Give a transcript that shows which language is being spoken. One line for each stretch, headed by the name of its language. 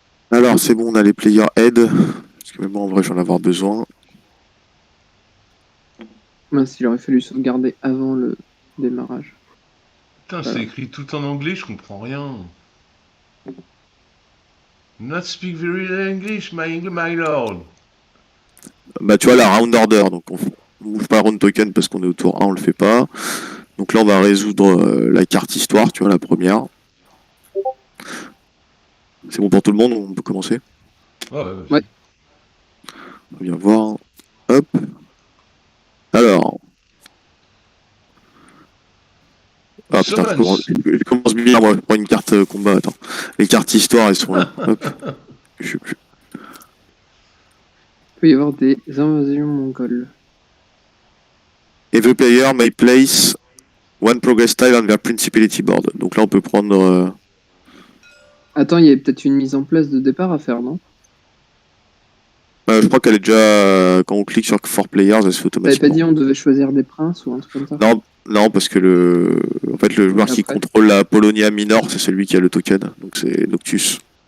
French: Alors, c'est bon, on a les player aid. Parce que même moi, en vrai, j'en ai avoir besoin. Mince, il aurait fallu sauvegarder avant le démarrage. Putain, c'est écrit tout en anglais, je comprends rien.
English: Not speak very English, my lord.
French: Bah, tu vois, la round order. Donc, on bouge pas round token parce qu'on est au tour 1, on le fait pas. Donc là, on va résoudre la carte histoire, tu vois, la première. C'est bon pour tout le monde, on peut commencer. Ouais. On vient voir. Hop. Alors. Ah putain, je commence bien, moi, je prends une carte combat, attends. Les cartes histoire, elles sont là. Hop. Je sais plus. Il peut y avoir des invasions mongoles.
English: Every player may place one progress tile on their principality board.
French: Donc là, on peut prendre... Attends, il y avait peut-être une mise en place de départ à faire, non? je crois qu'elle est déjà... quand on clique sur 4 players, elle se fait T'avais automatiquement. pas dit on devait choisir des princes ou un truc comme ça? Non, parce que en fait, le joueur qui contrôle la Polonia Minor, c'est celui qui a le token. Donc c'est Noctus.